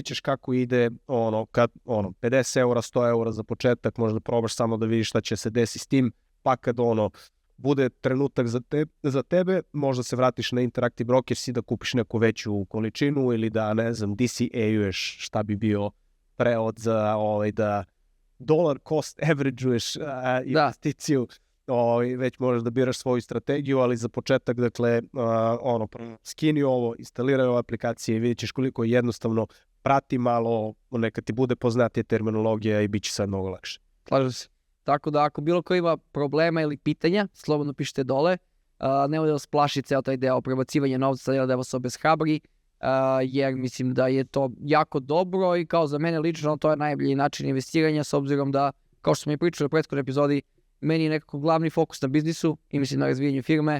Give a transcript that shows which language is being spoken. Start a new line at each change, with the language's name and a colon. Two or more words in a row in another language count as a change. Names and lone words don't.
Serbian: ćeš kako ide, kad 50 eura, 100 eura za početak, možda probaš samo da vidiš šta će se desiti s tim, pa kad bude trenutak za tebe, možda se vratiš na Interactive Brokers i da kupiš neku veću količinu ili da, ne znam, DCA-uješ šta bi bio prevod za da
English: dollar cost average-uješ
Serbian: investiciju, već možeš da biraš svoju strategiju, ali za početak, dakle, skini ovo, instaliraj ove aplikacije i vidjet ćeš koliko je jednostavno, prati malo, neka ti bude poznatija terminologija i bit će sad mnogo lakše. Slažem se. Tako da ako bilo ko ima problema ili pitanja, slobodno pišite dole, nemoj da vas plaši ceo taj deo prebacivanja novca, da vas obeshrabri, jer mislim da je to jako dobro i kao za mene lično to je najbolji način investiranja, s obzirom da, kao što smo i pričali u prethodnoj epizodi, meni je nekako glavni fokus na biznisu i mislim na razvijanju firme.